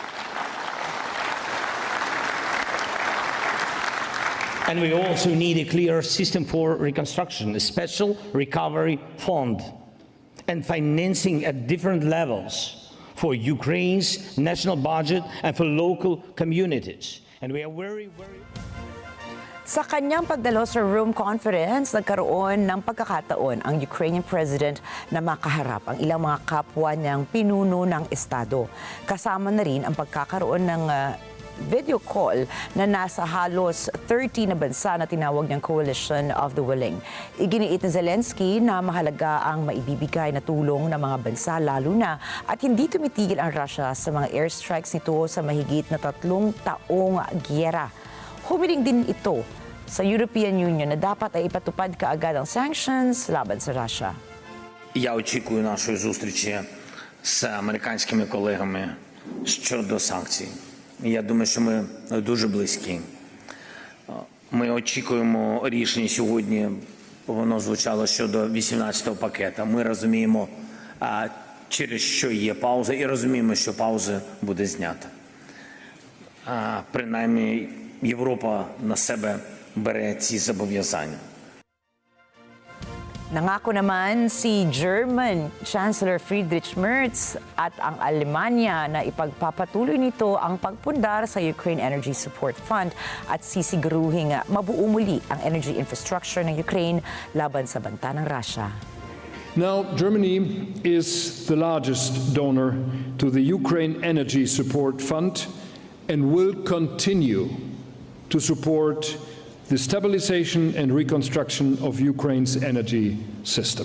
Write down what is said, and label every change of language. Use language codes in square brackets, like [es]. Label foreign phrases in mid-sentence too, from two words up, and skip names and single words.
[en] And we also need a clear system for reconstruction, a special recovery fund, and financing at different levels for Ukraine's national budget and for local communities. And we are very [tl] Sa kanyang pagdalo sa Rome Conference, nagkaroon ng pagkakataon ang [en] Ukrainian President [tl] na makaharap ang ilang mga kapwa niyang pinuno ng Estado. Kasama na rin ang pagkakaroon ng [en] video call [tl] na nasa halos 30 na bansa na tinawag niyang Coalition of the Willing. Iginiit ni Zelensky na mahalaga ang maibibigay na tulong ng mga bansa lalo na at hindi tumitigil ang Russia sa mga airstrikes nito sa mahigit na 3 taong giyera. Humiling din ito sa European Union na dapat ay ipatupad kaagad ang sanctions laban sa Russia. [uk] Я очікую нашої зустрічі з американськими колегами щодо санкцій. Я думаю, що ми дуже близькі. Ми очікуємо рішення сьогодні, воно звучало щодо 18-го пакета. Ми розуміємо, через що є пауза, і розуміємо, що пауза буде знята. Принаймні, Європа на себе бере ці зобов'язання. [tl] Nangako naman si [en] German Chancellor [tl] Friedrich Merz at ang Alemanya na ipagpapatuloy nito ang pagpundar sa Ukraine Energy Support Fund at sisiguruhing mabuo muli ang [en] energy infrastructure [tl] ng Ukraine laban sa banta ng Russia. [en] Now, Germany is the largest donor to the Ukraine Energy Support Fund and will continue to support the stabilization and reconstruction of Ukraine's energy system.